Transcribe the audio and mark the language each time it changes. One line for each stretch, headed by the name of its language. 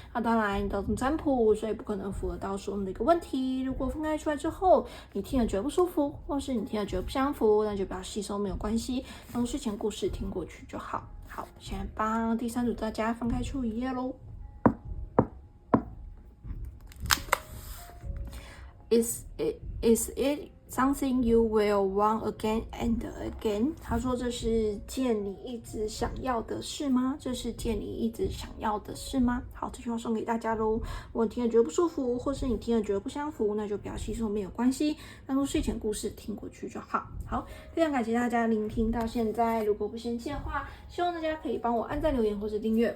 Chinese: 那当然你都是占卜，所以不可能符合到所有的一个问题。如果分开出来之后，你听了觉得不舒服，或是你听了觉得不相符，那就不要吸收，没有关系，当睡前故事听过去就好。好，现在帮第3组大家翻开出一页咯。
English: Is it something you will want again and again？
Chinese: 他说这是件你一直想要的事吗？这是件你一直想要的事吗？好，这句话送给大家咯。如果你听了觉得不舒服，或是你听了觉得不相符，那就不要吸收，没有关系，当做睡前故事听过去就好。好，非常感谢大家聆听到现在。如果不嫌弃的话，希望大家可以帮我按赞、留言或者订阅。